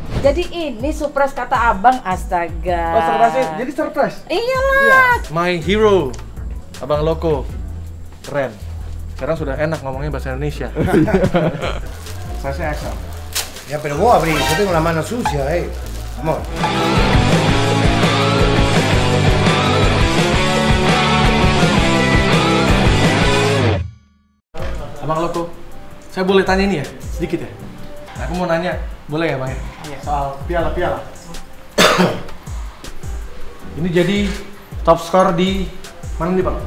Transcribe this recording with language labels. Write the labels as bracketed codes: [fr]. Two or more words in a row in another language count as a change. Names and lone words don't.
[id] Jadi ini surprise kata abang, astaga. Oh, surprise, jadi surprise? Iyalah. [en] My hero, [id] Abang Loko. Keren. Sekarang sudah enak ngomongnya bahasa Indonesia. Saya Excel. Ya, [es] pero vos abrí, yo tengo la mano sucia, amor. [id] Abang Loko, saya boleh tanya ini ya, sedikit ya? Nah, aku mau nanya, boleh ya Bang ya? Iya. Soal piala-piala. Ini jadi top skor di mana nih Bang?